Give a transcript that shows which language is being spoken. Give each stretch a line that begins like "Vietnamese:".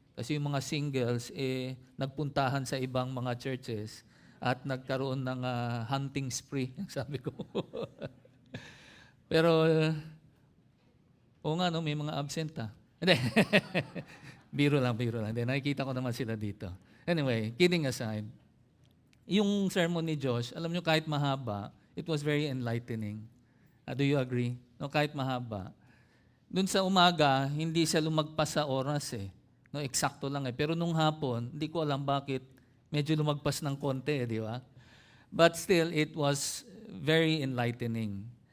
Filipino: Kasi yung mga singles, nagpuntahan sa ibang mga churches at nagkaroon ng
English: hunting spree,
Filipino: sabi ko. Pero, oo nga, no, may mga absent Hindi. Biro lang. Hindi, nakikita ko naman sila dito. Anyway,
English: kidding aside,
Filipino: yung sermon ni Josh, alam nyo, kahit mahaba,
English: it was very enlightening. Do you agree? No,
Filipino: kahit mahaba. Doon sa umaga, hindi siya lumagpas sa oras No, eksakto lang Pero nung hapon, hindi ko alam bakit medyo lumagpas ng konti, di ba?
English: But still, it was very enlightening.